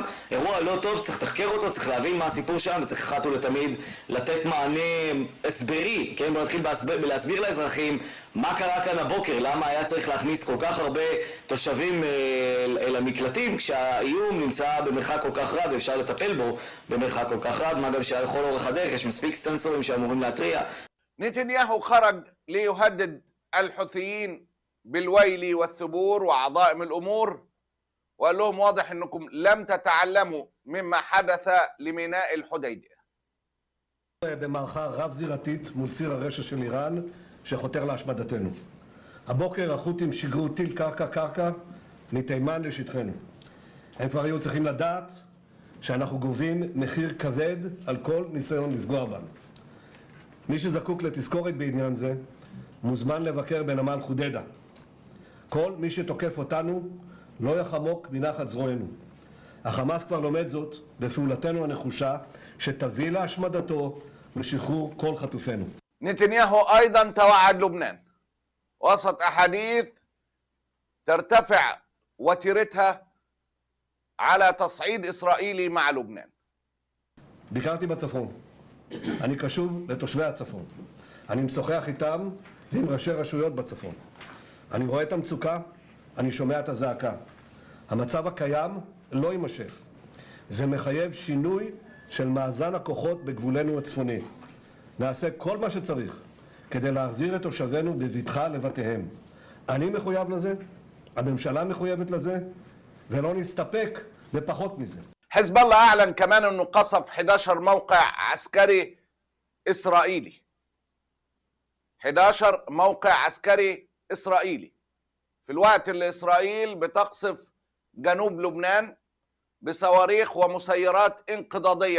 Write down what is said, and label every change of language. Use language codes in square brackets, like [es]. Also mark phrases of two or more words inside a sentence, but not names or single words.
[he] אירוע לא טוב, צריך לתחקר אותו, צריך להבין מה הסיפור שם וצריך אחת ולתמיד לתת מענה הסברי, כן? בוא נתחיל בלהסביר לאזרחים מה קרה כאן הבוקר, למה היה צריך להכניס כל כך הרבה תושבים אל המקלטים כשהאיום נמצא במרחק כל כך רב ואפשר לטפל בו במרחק כל כך רב, מה גם שלכל אורך הדרך יש מספיק סנסורים שאמורים להתריע. [ar] نتنياهو خرج ليهدد الحوثيين بالويل والثبور وعظائم الأمور وقال لهم واضح أنكم لم تتعلموا مما حدث لميناء الحديدية. [he] במערכה רב זירתית מול ציר הרשע של איראן שחותר להשמדתנו. הבוקר החות'ים שיגרו טיל קרקע מתימן לשטחנו. הם כבר היו צריכים לדעת שאנחנו גובים מחיר כבד על כל ניסיון לפגוע בנו. מי שזקוק לתזכורת בעניין זה מוזמן לבקר בנמל חודדה. כל מי שתוקף אותנו לא יחמוק מנחת זרוענו. החמאס כבר לומד זאת בפעולתנו הנחושה שתביא להשמדתו ולשחרור כל חטופינו. [ar] نتنياهو أيضا توعد لبنان وسط أحاديث ترتفع وتيرتها على تصعيد إسرائيلي مع لبنان. [he] ביקרתי בצפון. אני קשוב לתושבי הצפון. אני משוחח איתם ועם ראשי רשויות בצפון. אני רואה את המצוקה, אני שומע את הזעקה. המצב הקיים לא יימשך. זה מחייב שינוי של מאזן הכוחות בגבולנו הצפוני. נעשה כל מה שצריך כדי להחזיר את תושבינו בבטחה לבתיהם. אני מחויב לזה, הממשלה מחויבת לזה, ולא נסתפק בפחות מזה. [ar] حزب الله أعلن كمان أنه قصف 11 موقع عسكري إسرائيلي. 11 موقع عسكري إسرائيلي في الوقت اللي إسرائيل بتقصف جنوب لبنان بصواريخ ومسيرات انقضاضية.